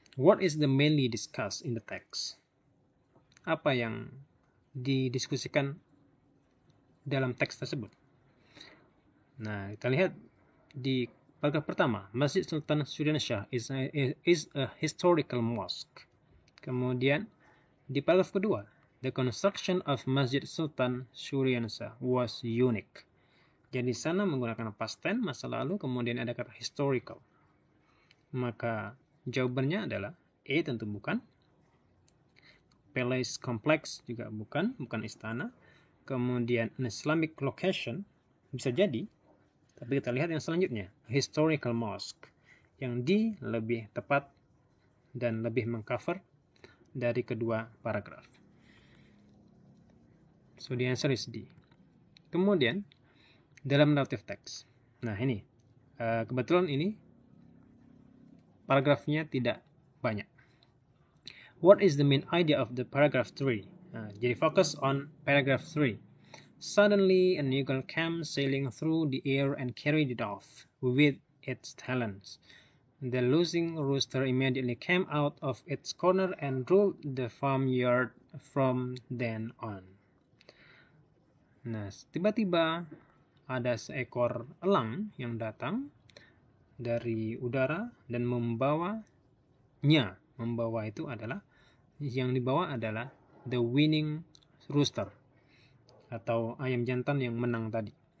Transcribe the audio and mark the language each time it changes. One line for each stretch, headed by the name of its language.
English: What is the mainly discussed in the text?
Indonesian: Apa yang didiskusikan dalam teks tersebut? Nah, kita lihat di paragraf pertama,
English: Masjid Sultan Surianshah is a historical mosque.
Indonesian: Kemudian di paragraf kedua,
English: the construction of Masjid Sultan Surianshah was unique.
Indonesian: Jadi sana menggunakan past tense, masa lalu, kemudian ada kata historical. Maka jawabannya adalah E, tentu bukan.
English: Palace complex
Indonesian: juga bukan istana. Kemudian
English: an Islamic location
Indonesian: bisa jadi, tapi kita lihat yang selanjutnya,
English: historical mosque.
Indonesian: Yang D lebih tepat dan lebih mengcover dari kedua paragraf.
English: So the answer is D.
Indonesian: Kemudian dalam narrative text. Nah, ini kebetulan ini paragrafnya tidak banyak.
English: What is the main idea of the paragraph 3?
Indonesian: Jadi fokus
English: on paragraph 3. Suddenly an eagle came sailing through the air and carried it off with its talons. The losing rooster immediately came out of its corner and ruled the farmyard from then on.
Indonesian: Nah, tiba-tiba ada seekor elang yang datang dari udara dan membawa itu adalah, yang dibawa adalah
English: the winning rooster
Indonesian: atau ayam jantan yang menang tadi.